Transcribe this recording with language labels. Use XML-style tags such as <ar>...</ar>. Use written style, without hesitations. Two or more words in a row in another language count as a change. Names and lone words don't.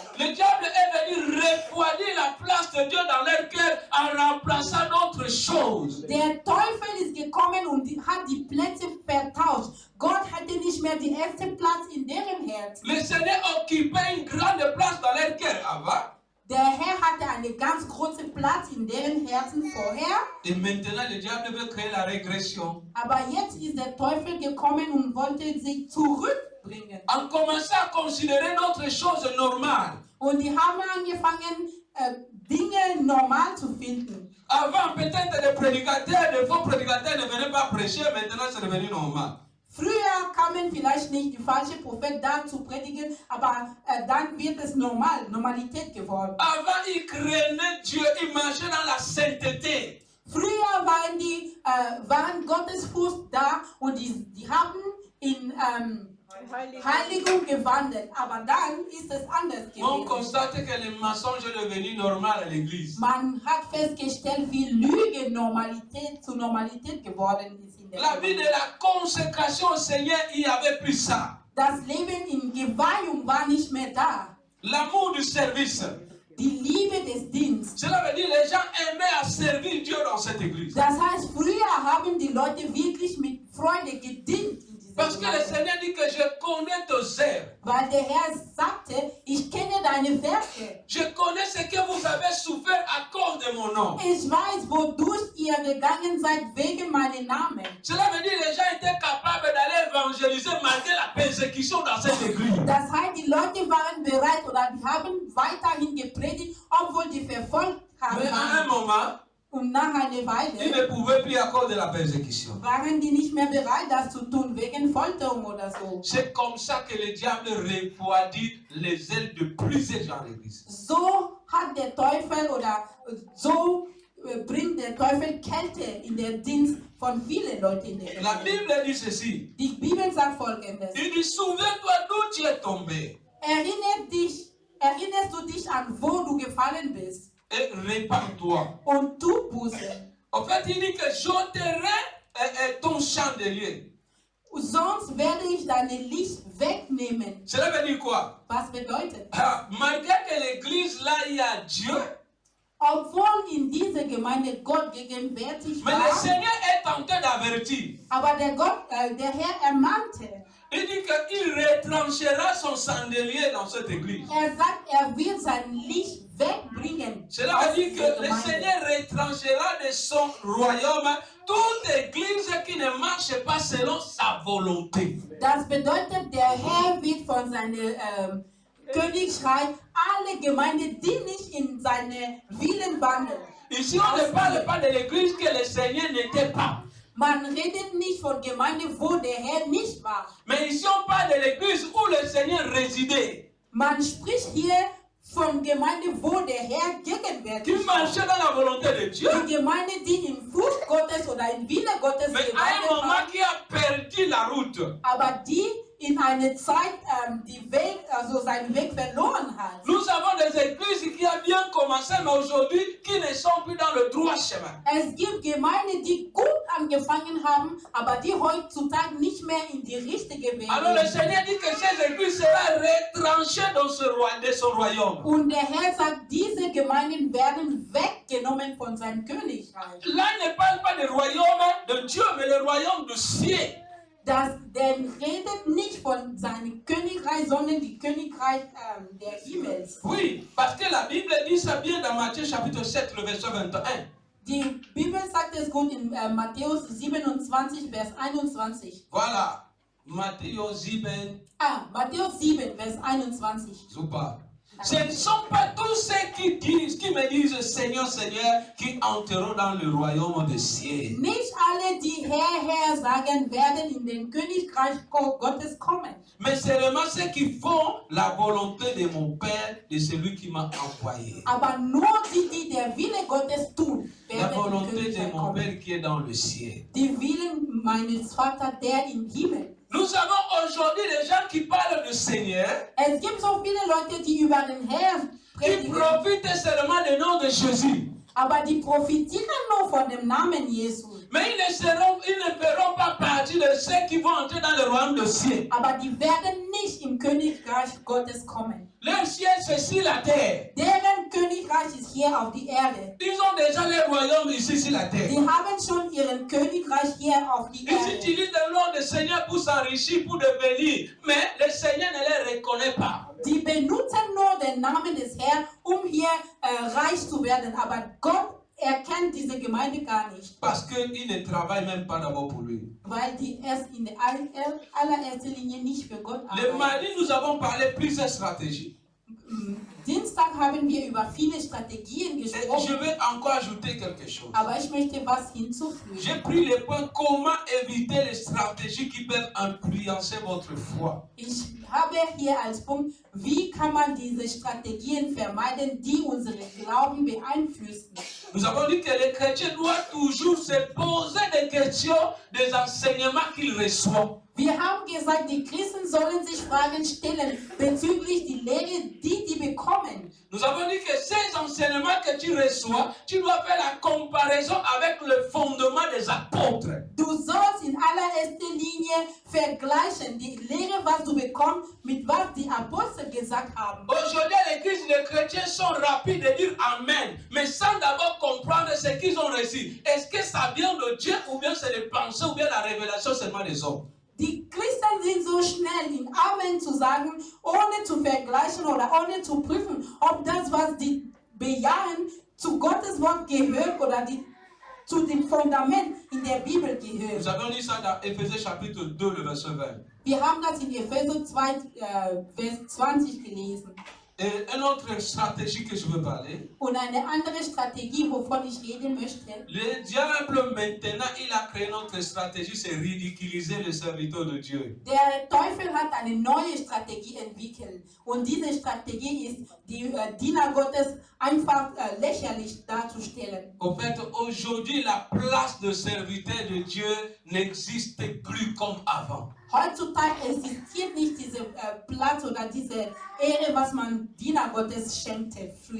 <fr>Le diable est venu refroidir la place de Dieu dans leur cœur en remplaçant d'autres choses.</fr> <de>Der Teufel ist gekommen und hat die Plätze vertauscht. Gott hatte nicht mehr den ersten Platz in deren Herzen.</de> <fr>Le Seigneur occupait une grande place dans leur cœur avant.</fr> <de>Der Herr hatte einen ganz großen Platz in deren Herzen vorher.</de> <fr>Et maintenant, le diable veut créer la régression.</fr> <de>Aber jetzt ist der Teufel gekommen und wollte sich zurückbringen.</de> <fr>En commençant à considérer d'autres choses normales.</fr> <de>Und die haben angefangen, Dinge normal zu finden.</de> <fr>Avant, peut-être les prédicateurs, les faux prédicateurs ne venaient pas prêcher, maintenant c'est devenu normal.</fr> <de>Früher kamen vielleicht nicht die falschen Propheten da zu predigen, aber dann wird es Normalität geworden.</de> <fr>Avant, ils craignaient Dieu, ils marchaient dans la sainteté.</fr> <de>Früher waren Gottesfurcht da und die haben in Heiligung gewandelt. Aber dann ist es anders</de> <fr>On</fr> <de>gewesen.</de> <fr>constate que le mensonge est devenu normal à l'église.</fr> <de>Man hat festgestellt, wie Lüge zur Normalität geworden ist in der</de> <fr>La vie de</fr> <de>Gemeinde.</de> <fr>la consécration au Seigneur, il n'y avait plus ça.</fr> <de>Das Leben in Geweihung war nicht mehr da.</de> <fr>L'amour du service.</fr> <de>Die Liebe des Dienstes.</de> <fr>Cela veut dire que les gens aimaient à servir Dieu dans cette église.</fr> <de>Das heißt, früher haben die Leute wirklich mit Freude gedient in dieser</de> <fr>Parce que le</fr> <de>Gemeinde.</de> <fr>Seigneur dit que je connais tes œuvres.</fr> <de>Weil der Herr sagte, ich kenne deine Werke.</de> <fr>Je connais ce que vous avez souffert à cause de mon nom.</fr> <de>Ich weiß, wodurch ihr gegangen seid wegen meinem Namen.</de> <fr>Cela veut dire que les gens étaient capables d'aller évangéliser malgré la persécution dans cette église.</fr> <de>Das heißt, die Leute waren bereit oder die haben weiterhin gepredigt, obwohl die verfolgt haben.</de> <fr>Mais à un moment,</fr> <de>Und nach einer</de> <fr>ils</fr> <de>Weile</de> <fr>ne pouvaient plus à cause de la persécution.</fr> <de>waren die nicht mehr bereit, das zu tun, wegen Folterung oder so.</de> <fr>C'est comme ça que le diable refroidit les ailes de plusieurs gens à l'église.</fr> <de>So hat der Teufel oder so bringt der Teufel Kälte in den Dienst von vielen Leuten in der</de> <fr>La</fr> <de>Gemeinde.</de> <fr>Bible dit ceci.</fr> <de>Die Bibel sagt Folgendes.</de> <fr>Il dit, souviens-toi d'où tu es tombé</fr> <de>Erinnerst du dich an, wo du gefallen bist</de> <fr>et répands-toi.</fr> <de>und tu Buße.</de> <fr>En fait, il dit que j'ôterai ton chandelier.</fr> <de>Sonst werde ich deine Licht wegnehmen.</de> <fr>Cela veut dire quoi?</fr> <de>Was bedeutet?</de> <fr>Malgré que l'église, là, il y a Dieu,</fr> <de>Obwohl in dieser Gemeinde Gott gegenwärtig</de> <fr>mais le</fr> <de>war,</de> <fr>Seigneur est en train d'avertir.</fr> <de>aber der Herr ermahnte.</de> <fr>Il dit qu'il retranchera son chandelier dans cette église.</fr> <de>Er wird sein Licht wegbringen.</de> <fr>Cela</fr> <de>aus</de> <fr>veut dire</fr> <de>dieser</de> <fr>que le</fr> <de>Gemeinde.</de> <fr>Seigneur retranchera de son royaume toute église qui ne marche pas selon sa volonté.</fr> <de>Das bedeutet, der Herr wird von seinem Königreich alle Gemeinden, die nicht in seine Willen wandeln.</de> <fr>Ici, on ne parle pas de l'église que le Seigneur n'était pas.</fr> <de>Man redet nicht von Gemeinde, wo der Herr nicht war.</de> <fr>Mais ici, on parle de l'église où le Seigneur résidait.</fr> <de>Man spricht hier von Gemeinde, wo der Herr</de> <fr>Qui</fr> <de>gegenwärtig</de> <fr>marchait</fr> <de>war.</de> <fr>dans la volonté de Dieu.</fr> <de>Die Gemeinde, die im Fuß Gottes oder im Wille Gottes</de> <fr>Mais à un</fr> <de>gewandelt</de> <fr>moment</fr> <de>war,</de> <fr>qui a perdu la route.</fr> <de>aber die in einer Zeit seinen Weg verloren hat.</de> <fr>Nous avons des églises qui ont bien commencé, mais aujourd'hui, qui ne sont plus dans le droit chemin.</fr> <de>Es gibt Gemeinden, die gut angefangen haben, aber die heutzutage nicht mehr in die richtige Wege</de> <fr>Alors le</fr> <de>gehen.</de> <fr>Seigneur dit que ces églises seront retranchées dans de son royaume.</fr> <de>Und der Herr sagt, diese Gemeinden werden weggenommen von seinem Königreich.</de> <fr>Là, il ne parle pas du royaume de Dieu, mais le royaume du ciel.</fr> <de>Der redet nicht von seinem Königreich, sondern die Königreich der Himmels.</de> <fr>Oui, parce que la Bible dit ça bien dans Matthieu chapitre 7, le verset 21.</fr> <de>Die Bibel sagt es gut in Matthäus 27, Vers 21.</de> <fr>Voilà, Matthieu 7,</fr> <de>Matthäus 7, Vers 21.</de> <fr>super. Ce ne sont pas tous ceux qui me disent Seigneur, Seigneur, qui entreront dans le royaume des cieux.</fr> <de>Nicht alle, die Herr sagen, werden in den Königreich Gottes kommen.</de> <fr>Mais seulement ceux qui font la volonté de mon Père, de celui qui m'a envoyé.</fr> <de>Aber nur die der Wille Gottes tun,</de> <fr>La</fr> <de>werden in den</de> <fr>volonté de</fr> <de>Königreich</de> <fr>mon</fr> <de>kommen.</de> <fr>Père qui est dans le ciel.</fr> <de>Die Willen meines Vaters, der im Himmel.</de> <fr>Nous avons aujourd'hui des gens qui parlent du Seigneur,</fr> <de>Es gibt so viele Leute, die über den Herrn</de> <fr>qui</fr> <de>predigen,</de> <fr>profitent seulement du nom de Jésus.</fr> <de>aber die profitieren nur von dem Namen Jesus.</de> <fr>Mais ils ne feront pas partie de ceux qui vont entrer dans le royaume des cieux.</fr> <de>Aber die werden nicht im Königreich Gottes kommen.</de> <fr>Leur ciel, c'est sur la terre.</fr> <de>Deren Königreich ist hier auf die Erde.</de> <fr>Ils ont déjà leur royaume ici sur la terre.</fr> <de>Die haben schon ihren Königreich hier auf die</de> <fr>Ils</fr> <de>Erde.</de> <fr>utilisent le nom du Seigneur pour s'enrichir, pour devenir. Mais le Seigneur ne les reconnaît pas.</fr> <de>Die benutzen nur den Namen des Herrn, hier reich zu werden. Aber Gott erkennt diese Gemeinde gar nicht.</de> <fr>Parce qu'ils ne travaillent même pas d'abord pour lui.</fr> <de>Weil die erst in der allererster Linie nicht für Gott</de> <fr>Le</fr> <de>arbeiten.</de> <fr>mardi, nous avons parlé plusieurs stratégies.</fr> <de>Dienstag haben wir über viele Strategien</de> <fr>Et je</fr> <de>gesprochen,</de> <fr>vais encore ajouter quelque chose.</fr> <de>aber ich möchte was hinzufügen.</de> <fr>J'ai pris le point comment éviter les stratégies qui peuvent influencer votre foi.</fr> <de>Ich habe hier als Punkt, wie kann man diese Strategien vermeiden, die unseren Glauben beeinflussen.</de> <fr>Nous avons dit que les chrétiens doivent toujours se poser des questions des enseignements qu'ils reçoivent.</fr> <de>Wir haben gesagt, die Christen sollen sich Fragen stellen bezüglich die Lehre, die bekommen.</de> <fr>Nous avons dit que ces enseignements que tu reçois, tu dois faire la comparaison avec le fondement des apôtres.</fr> <de>Du sollst in allererster Linie vergleichen die Lehre, was du bekommst, mit was die Apostel gesagt haben.</de> <fr>Aujourd'hui, à l'église, les chrétiens sont rapides de dire Amen, mais sans d'abord comprendre ce qu'ils ont reçu. Est-ce que ça vient de Dieu ou bien c'est les pensées ou bien la révélation seulement des hommes?</fr> <de>Die Christen sind so schnell, in Amen zu sagen, ohne zu vergleichen oder ohne zu prüfen, ob das, was die bejahen, zu Gottes Wort gehört oder zu dem Fundament in der Bibel gehört.</de> <fr>Nous avons lu ça dans Éphésiens chapitre 2, le verset 20.</fr> <de>Wir haben das in Epheser 2, Vers 20 gelesen.</de> <fr>Et une autre stratégie que je veux parler,</fr> <de>Und eine andere Strategie, wovon ich reden möchte,</de> <fr>le diable maintenant, il a créé une autre stratégie, c'est ridiculiser le serviteur de Dieu.</fr> <de>der Teufel hat eine neue Strategie entwickelt. Und diese Strategie ist, die Diener Gottes einfach lächerlich darzustellen.</de> <fr>En fait, aujourd'hui, la place de serviteur de Dieu n'existe plus comme avant.</fr> <de>Heutzutage existiert nicht dieser Platz oder diese Ehre, was man Diener Gottes schenkte früher.</de>